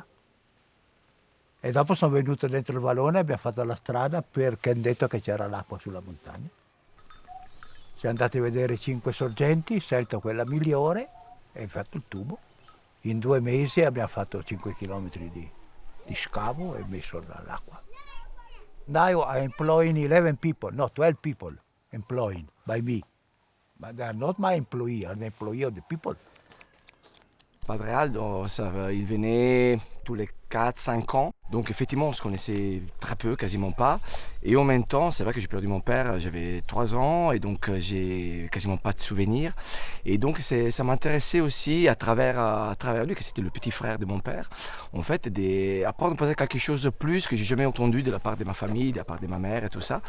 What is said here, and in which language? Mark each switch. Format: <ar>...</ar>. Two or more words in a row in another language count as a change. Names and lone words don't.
<it>E dopo sono venuto dentro il vallone e abbiamo fatto la strada perché hanno detto che c'era l'acqua sulla montagna. Siamo andati a vedere 5 sorgenti, scelto quella migliore e fatto il tubo. In 2 mesi abbiamo fatto 5 chilometri di scavo e messo l'acqua.</it> <en>Now I'm employing 11 people, no, 12 people employing by me. But they are not my employee, I'm the employee of the people.</en> <fr>Padre Aldo, il venait tous les 4-5 ans. Donc effectivement, on se connaissait très peu, quasiment pas. Et en même temps, c'est vrai que j'ai perdu mon père, j'avais 3 ans, et donc j'ai quasiment pas de souvenirs. Et donc ça m'intéressait aussi à travers lui, que c'était le petit frère de mon père, en fait, apprendre peut-être quelque chose de plus que j'ai jamais entendu de la part de ma famille, de la part de ma mère et tout ça.</fr>